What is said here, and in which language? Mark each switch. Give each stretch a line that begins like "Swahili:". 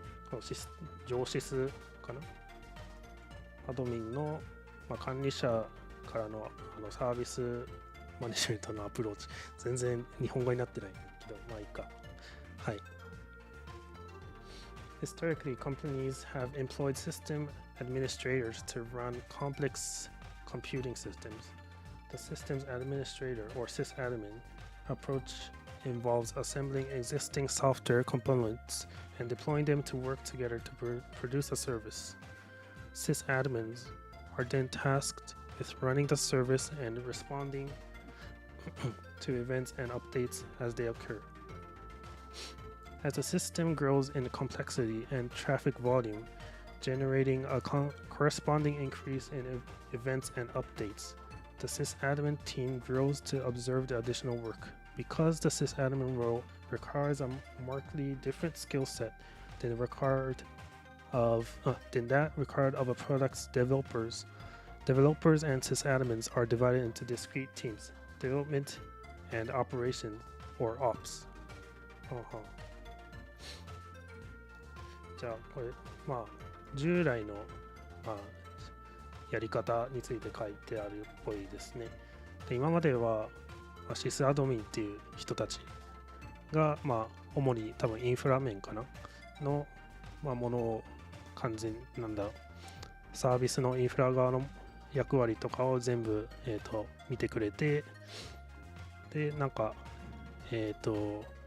Japanese: この上シスかな。アドミンの、管理者からのサービスマネジメントのアプローチ。全然日本語になってないけど、まあいいか。はい。
English: Historically, companies have employed system administrators to run complex computing systems. The systems administrator, or sysadmin, approach involves assembling existing software components and deploying them to work together to produce a service. Sysadmins are then tasked with running the service and responding to events and updates as they occur. As the system grows in complexity and traffic volume, generating a corresponding increase in events and updates, the sysadmin team grows to observe the additional work. Because the sysadmin role requires a markedly different skill set than that required of a product's developers. Developers and sysadmins are divided into discrete teams: development and operations, or ops.
Japanese: じゃあこれ従来のやり方について書いてあるっぽいですね。で今まではシスアドミンっていう人たちが主に多分インフラ面かなのものを完全サービスのインフラ側の役割とかを全部見てくれて、でサー